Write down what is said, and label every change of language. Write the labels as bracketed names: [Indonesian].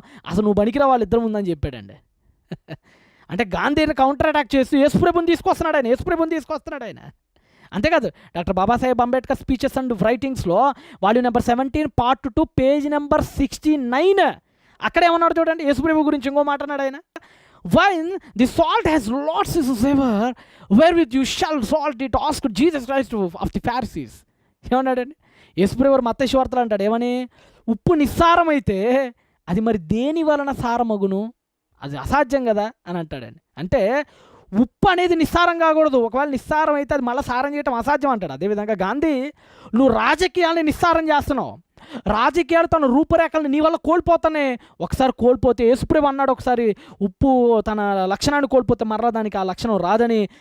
[Telugu] అసలు నువ్వు బనికిరా వాళ్ళిద్దరు ముందని చెప్పాడండి. అంటే గాంధీని కౌంటర్ అటాక్ చేస్తూ యేసుప్రభుని తీసుకొస్తున్నాడు ఆయన. అంతేకాదు, doctor Babasaheb Ambedkar speeches and రైటింగ్స్లో volume number 17 part 2 page number 69 అక్కడ ఏమన్నాడు చూడండి. యేసుప్రభు గురించి ఇంకో మాట అన్నాడు ఆయన. [English] When the salt has lost its savor, wherewith you shall salt it, asked Jesus Christ of the Pharisees. [Telugu] ఏమన్నాడండి యేసుప్రభు మత్తయి సువార్తలో అంటాడు ఏమని, ఉప్పు నిస్సారమైతే అది మరి దేని వలన సారమగును, అది అసాధ్యం కదా అని అంటాడండి. అంటే ఉప్పు అనేది నిస్సారం కాకూడదు, ఒకవేళ నిస్సారం అయితే అది మళ్ళీ సారం చేయడం అసాధ్యం అంటాడు. అదేవిధంగా గాంధీ, నువ్వు రాజకీయాలని నిస్సారం చేస్తున్నావు, రాజకీయాలు తన రూపురేఖలను నీ వల్ల ఒకసారి కోల్పోతే యేసుప్రభు అన్నాడు ఒకసారి, ఉప్పు తన లక్షణాన్ని కోల్పోతే మరలా దానికి ఆ లక్షణం రాదని.